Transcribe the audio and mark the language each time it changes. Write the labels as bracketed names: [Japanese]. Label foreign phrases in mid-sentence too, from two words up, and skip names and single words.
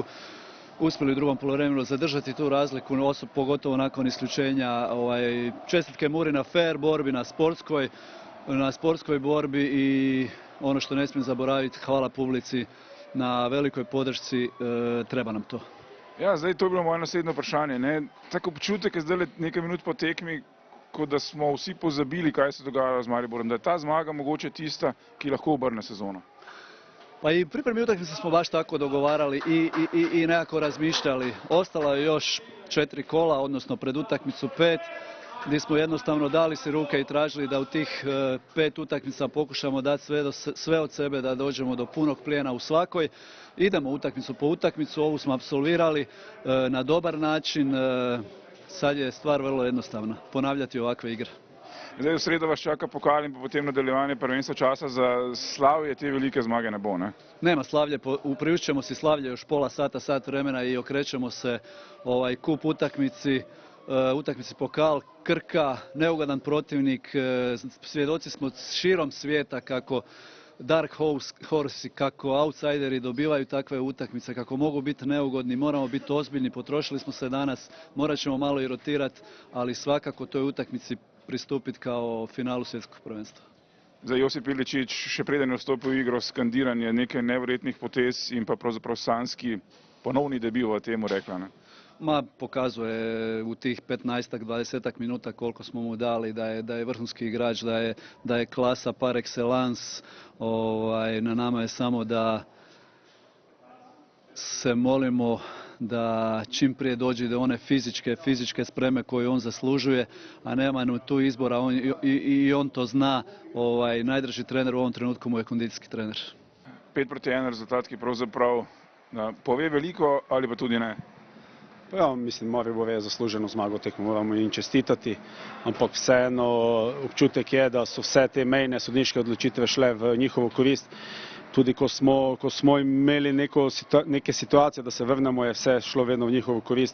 [Croatian] Uspjeli u drugom poluvremenu zadržati tu razliku, pogotovo nakon isključenja. Čestitke Muri na fair borbi, na sportskoj borbi i ono što ne smijem zaboraviti, hvala publici na velikoj podršci, treba nam to. [Slovenian] Ja, zdaj to je bilo moje naslednje vprašanje. Ne? Tako občutek je zdaj nekaj minut po tekmi, kot da smo vsi pozabili, kaj se dogaja z Mariborom, da je ta zmaga mogoče tista, ki lahko obrne sezono. [Croatian] Pa i pripremi utakmice smo baš tako dogovarali i nekako razmišljali. Ostalo je još 4 kola, odnosno pred utakmicu 5, gdje smo jednostavno dali si ruke i tražili da u tih 5 utakmica pokušamo dati sve od sebe da dođemo do punog plijena u svakoj. Idemo utakmicu po utakmicu, ovu smo apsolvirali na dobar način. Sad je stvar vrlo jednostavna, ponavljati ovakve igre. [Slovenian] Zdaj v sredo vas čaka pokal in pa potem nadaljevanje prvenstva, časa za slavje te velike zmage ne bo, ne? [Croatian] Nema slavlje, priušćemo si slavlje još pola sata, sat vremena i okrećemo se kup utakmici pokal, Krka, neugodan protivnik. Svjedoci smo širom svijeta kako [English] dark horse, [Croatian] kako outsideri dobivaju takve utakmice, kako mogu biti neugodni, moramo biti ozbiljni, potrošili smo se danas, morat ćemo malo i rotirati, ali svakako toj utakmici pristupiti kao finalu svjetskog prvenstva. [Slovenian] Za Josip Iličić, še preden je vstopil v igro, skandiranje nekaj neverjetnih potez in pa pravzaprav sanjski ponovni debi v temu rekla, ne? [Croatian] Pokazuje u tih 15-20 minuta koliko smo mu dali da je vrhunski igrač, da je klasa [French] par excellence. [Croatian] Na nama je samo da se molimo da čim prije dođe do one fizičke spreme koju on zaslužuje, a nema nam tu izbora i on to zna. Najdrži trener u ovom trenutku mu je kondicijski trener. [Slovenian] 5:1 rezultat, ki pravzaprav pove veliko ali pa tudi ne? Pa ja, mislim, Maribor je zasluženo zmago tekmo, moramo jim čestitati, ampak vseeno občutek je, da so vse te mejne sodniške odločitve šle v njihovo korist. Tudi ko smo imeli neke situacije, da se vrnemo, je vse šlo vedno v njihovo korist.